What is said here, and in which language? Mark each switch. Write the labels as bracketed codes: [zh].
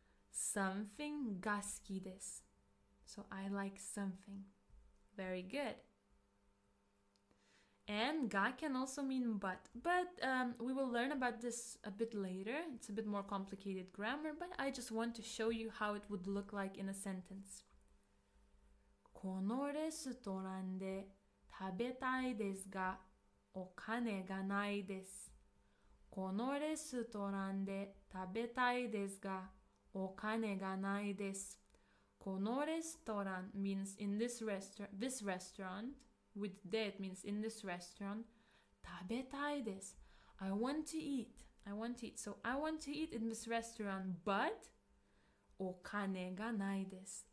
[en] Something ga suki desu. So I like something. Very good. And ga can also mean but. But we will learn about this a bit later. It's a bit more complicated grammar, but I just want to show you how it would look like in a sentence. [ja] このレストランで食べたいですが、お金がないです。このレストランで食べたいですが、お金がないです。 [en] このレストラン means in this restaurant, with de it means in this restaurant. [ja] 食べたいです。 [en] I want to eat. So I want to eat in this restaurant, but [ja] お金がないです。